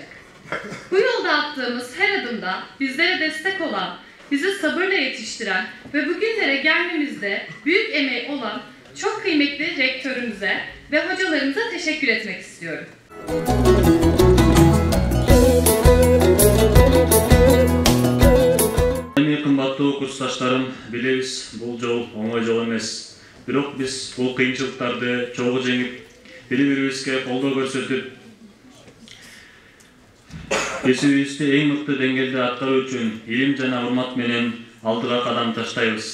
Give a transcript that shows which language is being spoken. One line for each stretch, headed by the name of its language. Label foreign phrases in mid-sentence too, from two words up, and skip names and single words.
Turkish: Bu yolda attığımız her adımda bizlere destek olan, bizi sabırla yetiştiren ve bugünlere gelmemizde büyük emeği olan çok kıymetli rektörümüze ve hocalarımıza teşekkür etmek istiyorum.
Kyrgyz: Kımbattуу курсташтарым, билебиz бул жол оңой жол эмес. Бирок биз бул кыйынчылыктарды чогуу жеңип, бири-бирибизге колдоо көрсөтүп, кесибибизди эң мыкты деңгээлде аткаруу үчүн илим жана урмат менен алдыга кадам таштайбыз.